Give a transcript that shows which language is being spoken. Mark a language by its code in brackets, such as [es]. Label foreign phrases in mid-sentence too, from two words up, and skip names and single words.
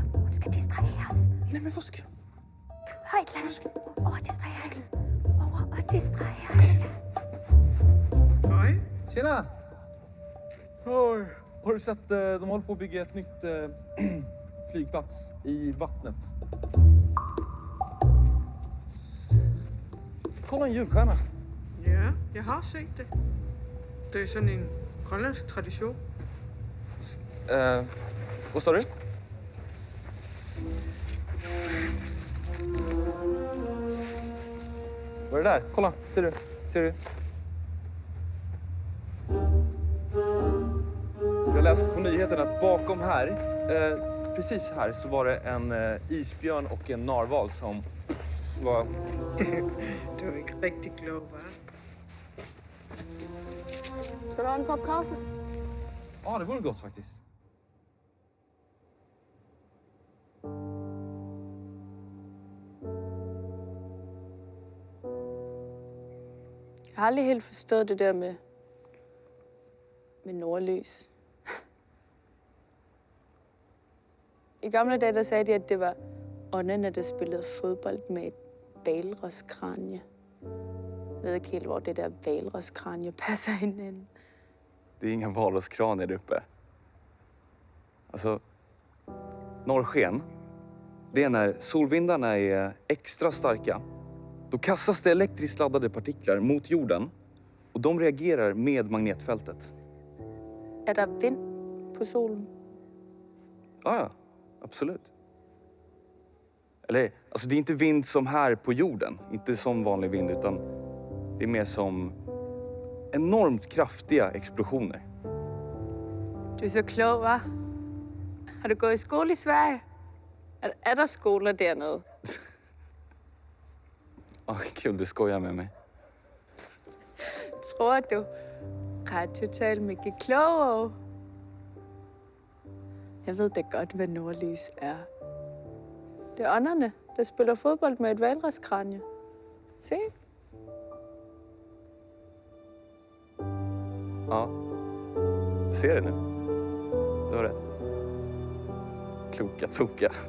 [da] Hun skal distraheres. [sv] Nej, men vad ska jag? [da] Hør et eller andet. Over distraheres. Over og distraheres. Hej. [sv] Tjena! Oj, har du sett, de håller på att bygga ett nytt flygplats i vattnet. Kolla en julstjärna. [da] Ja, jeg har set det. Det er sådan en grønlandsk tradition. [sv] Vad sa du? Vad är det där? Kolla, ser du? Ser du? Jag läste på nyheterna att bakom här, precis här, så var det en isbjörn och en narval som var... [da] Du er ikke rigtig klog, hva'? Skal du have en kop kaffe? [sv] Ja, det vore gott faktiskt. [da] Jeg har aldrig helt forstået det der med nordlys. I gamle dage, der sagde de, at det var åndene, der spillede fodbold med et hvalroskranje. Jeg ved ikke helt, hvor det der hvalroskranje passer hinanden. [sv] Det är inga valroskranier där uppe. Alltså, norrsken, det är när solvindarna är extra starka. Då kastas det elektriskt laddade partiklar mot jorden och de reagerar med magnetfältet. [da] Er der vind på solen? [sv] Ja, absolut. Eller, alltså det är inte vind som här på jorden. Inte som vanlig vind, utan det är mer som enormt kraftiga explosioner. [da] Du er så klog, hva'? Har du gået i skole i Sverige? Er der skoler dernede? [sv] Kul, du skojar med mig. [da] Tror du ret totalt mycket klogere? Jeg ved da godt, hvad nordlys er. Det er ånderne, der spiller fodbold med et hvalroskranje. Se. Ja, ser det nu. [sv] Du har rätt. Kloka toka.